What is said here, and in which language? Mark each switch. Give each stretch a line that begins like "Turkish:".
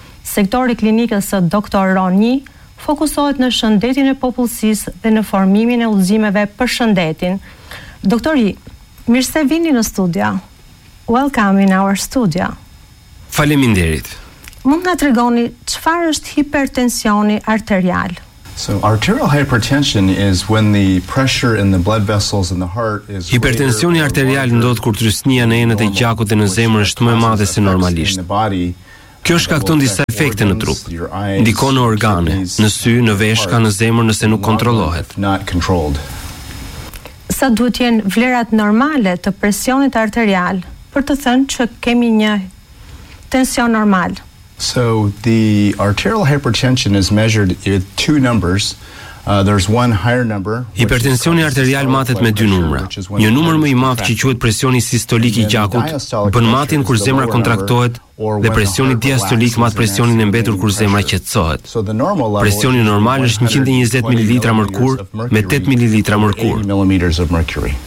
Albanian: Sektori klinikës së doktor Ron Yi fokusohet në shëndetin e popullsisë dhe në formimin e udhëzimeve për shëndetin. Doktor Yi, mirë se vini në studio.
English: Welcome in our studio.
Albanian: Faleminderit. Mund nga tregoni çfarë është hipertensioni arterial?
English: So arterial hypertension is when the pressure in the blood vessels in the heart is
Albanian: Hipertensioni arterial ndodh kur trysnia në enët e gjakut dhe në zemër është më e madhe se normalisht. Kjo shkakton disa efekte në trup, ndikon në organe, në sy, në veshka, në zemër nëse nuk kontrollohet. Sa duhet jenë vlerat normale të presionit arterial për të thënë që kemi një tension normal?
English: So the arterial hypertension is measured with two numbers. There's one higher number.
Albanian: Hipertensioni arterial matet me dy numra. Një numër më i madh që quhet presioni sistolik i gjakut bën matin kur zemra kontraktohet dhe presioni diastolik mat presionin e mbetur kur zemra qetësohet. Presioni normal është 120 ml mërkur me 8 ml mërkur.